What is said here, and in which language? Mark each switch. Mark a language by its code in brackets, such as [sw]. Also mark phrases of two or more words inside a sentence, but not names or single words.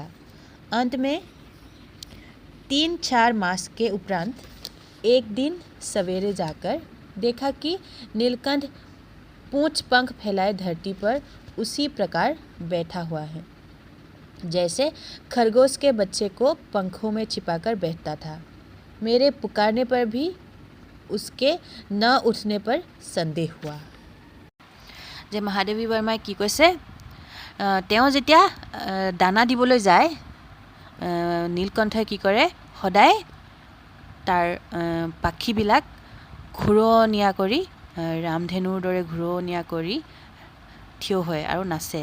[hi] अंत में 3-4 मास के उपरांत एक दिन सवेरे जाकर देखा कि नीलकंठ पूंछ पंख फैलाए धरती पर उसी प्रकार बैठा हुआ है जैसे खरगोश के बच्चे को पंखों में छिपाकर बैठता था। मेरे पुकारने पर भी उसके न उठने पर संदेह हुआ। [as] যে মহাদেৱী বৰ্মাই কি কৈছে, তেওঁ যেতিয়া দানা দিবলৈ যায়, নীলকণ্ঠই কি কৰে, সদায় তাৰ পাখিবিলাক ঘূৰণীয়া কৰি, ৰামধেনুৰ দৰে ঘূৰণীয়া কৰি থিয় হয় আৰু নাচে।